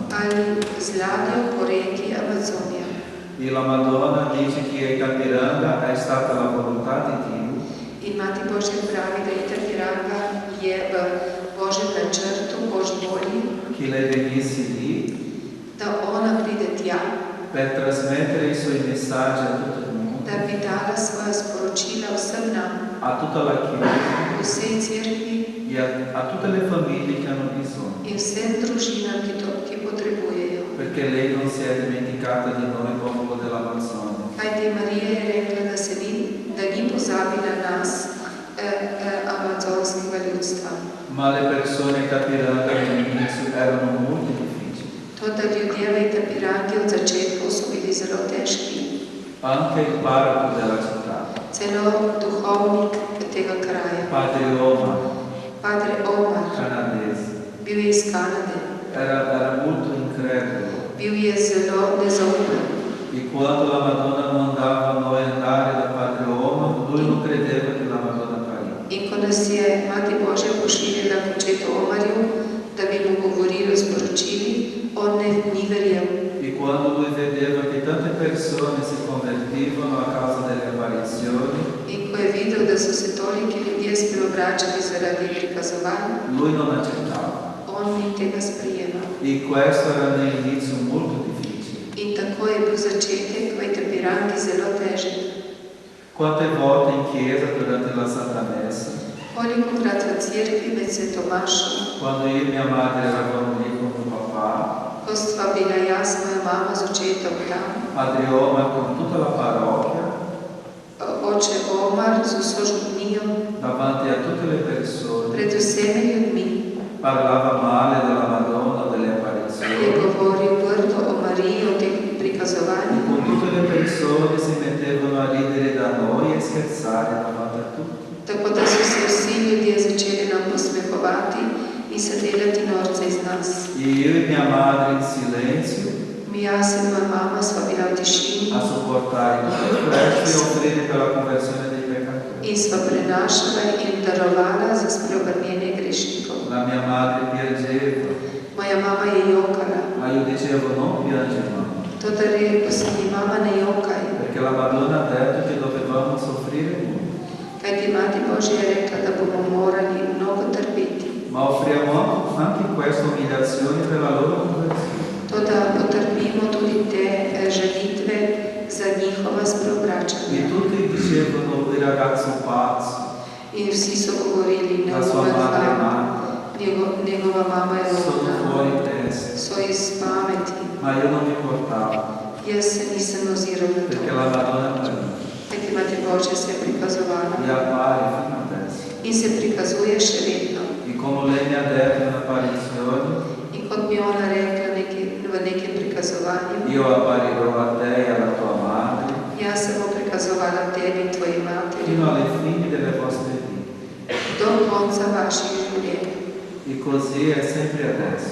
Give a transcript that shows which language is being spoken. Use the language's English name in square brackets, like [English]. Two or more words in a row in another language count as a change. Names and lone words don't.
[Slovenian] ali z ladjo po reki Amazonija. [Italian] E la Madonna dice che Itapiranga è stata la volontà di Dio [Slovenian] In Mati Božja pravi, da Itapiranga je v Božjem načrtu, Božji volji, [Italian] che lei venisse lì [Slovenian] da ona pride tja, [Italian] per trasmettere i suoi messaggi a tutto il mondo, [Slovenian] da bi dala svoja sporočila vsem nam, [Italian] a tutta la Chiesa [Slovenian] vsej cerkvi [Italian] e a tutte le famiglie che hanno bisogno. [Slovenian] in vsem družinam, ki potrebujejo. [Italian] perché lei non si è dimenticata di noi, popolo dell'Amazzonia. [Slovenian] Kajti Marija je rekla, da ni pozabila nas, amazonskega ljudstva. [Italian] Ma le persone in Itapiranga all'inizio erano molto difficili. [Slovenian] Toda ljudje v Itapirangi od začetkov so bili zelo težki. [Italian] Anche il parroco della città, [Slovenian] Celo duhovnik tega kraja, [Italian] Padre Omar, [Slovenian] Padre Omar, [Italian] canadese, [Slovenian] bil je iz Kanade, [Italian] era molto incredulo. [Slovenian] bil je zelo nezaupen. [Italian] E quando la Madonna mandava noi andare da Padre Omar, lui non credeva che la Madonna faria. [Slovenian] In ko nas je Mati Božja pošiljala k očetu Omarju, da bi mu govorilo, sporočili, on ni verjel. [Italian] E quando lui vedeva che tante persone si convertivano a causa delle apparizioni, [Slovenian] In ko je videl, da so se toliki ljudje spreobračali zaradi prikazovanj, [Italian] lui non accettava. [Slovenian] on ni tega sprejemal. [Italian] E questo era all'inizio molto difficile. [Slovenian] In tako je bil začetek v Itapirangi zelo težek. [Italian] Quante volte in chiesa durante la Santa Messa, [Slovenian] Kolikokrat v cerkvi med svetomašom, [Italian] quando io e mia madre eravamo lì con mio papà, [Slovenian] ko stva bila jaz, moja mama z očetom tam, [Italian] Padre Omar con tutta la parrocchia, [Slovenian] oče Omar z vso župnijo, [Italian] davanti a tutte le persone, [Slovenian] pred vsemi ljudmi, [Italian] parlava male della Madonna, delle [Slovenian] je [Italian] apparizioni. [Slovenian] govoril grdo o Mariji, o teh [Italian] E [Slovenian] prikazovanjih, [Italian] con tutte le persone si mettevano a ridere da noi e scherzare davanti a tutti. [Slovenian] tako da so se vsi ljudje začeli nam posmehovati in se delati norca iz nas. [Italian] E io e mia madre in silenzio [Slovenian] Jaz in moja mama sva bila v tišini [Italian] a sopportare tutte queste offrire per la conversione dei peccatori. [Slovenian] in sva prenašala in darovala za spreobrnjenje grešnikov. [Italian] La mia madre piangeva, [Slovenian] Moja mama je jokala. [Italian] ma io dicevo non piangi mamma, [Slovenian] To, da rekel sem ji, mama ne jokaj, [Italian] perché la Madonna ha detto che dovevamo soffrire molto. [Slovenian] kajti Mati Božja je rekla, da bomo morali mnogo trpeti. [Italian] Ma offriamo anche questa umiliazione per la loro conversione. [Slovenian] To, da potrpimo tudi te žalitve za njihova spreobračanja. [Italian] E tutti dicevano il ragazzo pazzo, [Slovenian] In vsi so govorili, [Italian] la sua madre è matta, [Slovenian] njegova mama je [Italian] sono [Slovenian] rodna, [Italian] fuori testa. [Slovenian] so iz pameti. [Italian] Ma io non mi portavo, [Slovenian] Jaz se nisem oziral na to, [Italian] perché la Madonna prima [Slovenian] kajti Mati Božja se je prikazovala [Italian] mi appare fino adesso. [Slovenian] in se prikazuje še vedno. [Italian] E come lei mi ha detto in apparizione, [Slovenian] In kot mi je ona rekla v nekem prikazovanju, [Italian] io apparirò a te e alla tua madre [Slovenian] jaz se bom prikazovala tebi in tvoji materi [Italian] fino alle fini delle vostre vite. [Slovenian] do konca vaših življenj. [Italian] E così è sempre adesso.